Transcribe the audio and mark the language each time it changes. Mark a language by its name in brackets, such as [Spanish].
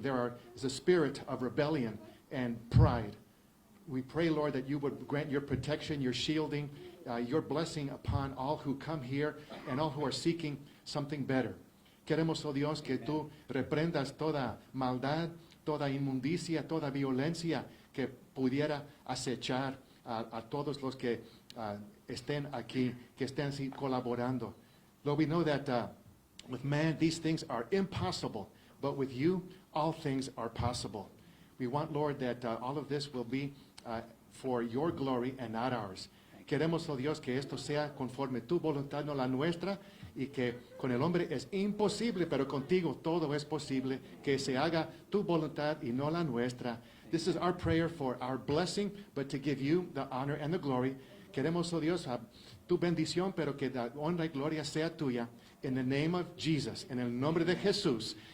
[English] There is a spirit of rebellion and pride. We pray, Lord, that you would grant your protection, your shielding, your blessing upon all who come here and all who are seeking something better. [Spanish] Queremos, oh Dios, que tú reprendas toda maldad, toda inmundicia, toda violencia que pudiera acechar a todos los que estén aquí, que estén así colaborando. [English] Lord, we know that with man these things are impossible, but with you all things are possible. We want, Lord, that all of this will be for your glory and not ours. [Spanish] Queremos, oh Dios, que esto sea conforme tu voluntad, no la nuestra, y que con el hombre es imposible, pero contigo todo es posible, que se haga tu voluntad y no la nuestra. [English] This is our prayer for our blessing, but to give you the honor and the glory. [Spanish] Queremos, oh Dios, tu bendición, pero que la honra y gloria sea tuya. [English] In the name of Jesus, [Spanish] en el nombre de Jesús.